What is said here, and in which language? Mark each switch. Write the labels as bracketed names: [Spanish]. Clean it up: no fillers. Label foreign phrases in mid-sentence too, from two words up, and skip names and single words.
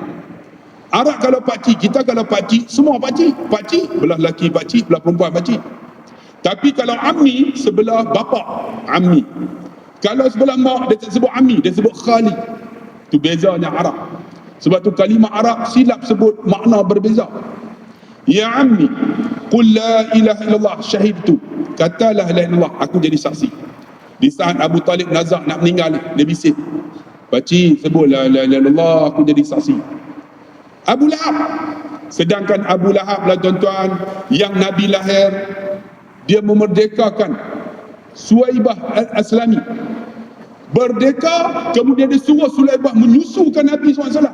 [Malay] Arab kalau pakcik, kita kalau pakcik, semua pakcik, belah lelaki pakcik, belah perempuan pakcik. Tapi kalau ammi, sebelah bapa, ammi. Kalau sebelah mak, dia tak sebut ammi, dia sebut khali. Tu bezanya Arab. Sebab tu kalimah Arab silap sebut makna berbeza. [Arabic] يا عمي قل لا إله إلا الله شهدت, katalah لا إله إلا الله, [Malay] aku jadi saksi. Di saat Abu Talib nazak nak meninggal, dia bisik, pakcik sebut [Arabic] لا إله إلا الله, [Malay] aku jadi saksi. Abu Lahab, sedangkan Abu Lahab lah tuan-tuan, yang Nabi lahir, dia memerdekakan Suwaibah al-Aslami. Berdeka, kemudian dia suruh Suwaibah menyusukan Nabi SAW.